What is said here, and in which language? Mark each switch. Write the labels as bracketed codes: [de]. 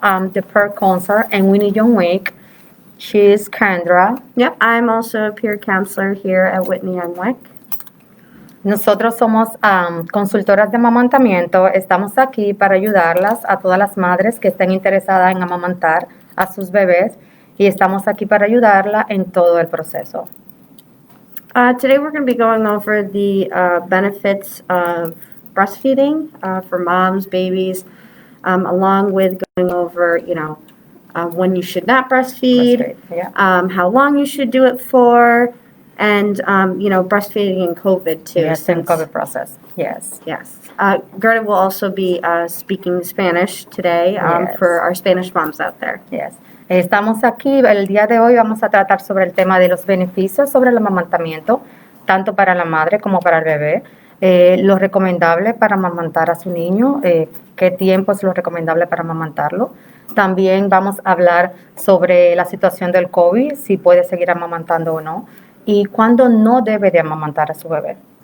[en] I'm the peer counselor, and Winnie John Wick. She's Kendra. Yep, I'm also a peer counselor here at Whitney and Wick. [es] Nosotros somos consultoras de amamantamiento. Estamos aquí para ayudarlas a todas las madres que estén interesadas en amamantar a sus bebés y estamos aquí para ayudarla en todo el proceso. [en] Today we're going to be going over the benefits of breastfeeding for moms, babies, along with going over, when you should not breastfeed, how long you should do it for, and, breastfeeding in COVID too. Yes, in COVID process. Yes. Yes. Gerda will also be speaking Spanish today for our Spanish moms out there. Yes. [es] Estamos aquí, el día de hoy vamos a tratar sobre el tema de los beneficios sobre el amamantamiento, tanto para la madre como para el bebé, lo recomendable para amamantar a su niño, qué tiempo es lo recomendable para amamantarlo. También vamos a hablar sobre la situación del COVID, si puede seguir amamantando o no, y cuándo no debe de amamantar a su bebé.